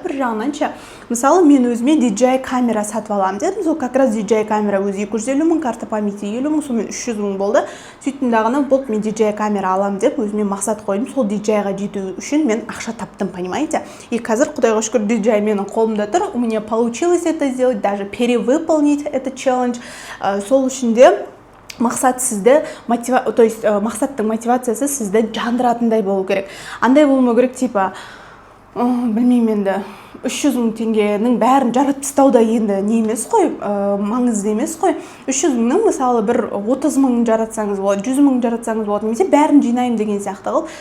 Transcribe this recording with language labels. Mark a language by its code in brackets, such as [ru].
[kk] Бір жағынан ше, мысалы мен өзіме DJI камера сатып аламын дедім. Сол [ru] как раз [kk] DJI камера өзі 250 мың, [ru] карта памяти [kk] 50 мың, сонымен 300 мың болды. Сөйттім дағыны, болды, мен DJI камера аламын деп өзіме мақсат қойдым. Сол DJI-ға жету үшін мен ақша таптым, понимаете? И қазір құдайға шүкір DJI менің қолымда тұр. [ru] У меня получилось это сделать, даже перевыполнить этот челлендж. [kk] Сол үшін де мақсат сізді [ru] то есть [kk] мақсаттың мотивациясы сізді жандыратындай болу керек. Андай болмау керек, типа білмеймін енді 300 мың теңгенің бәрін жаратып тастауда енді не емес қой, маңызды емес қой. 300 мыңның мысалы бір 30 мың жаратсаңыз болады, 100 мың жаратсаңыз болады, немесе бәрін жинаймын деген сияқты қыл.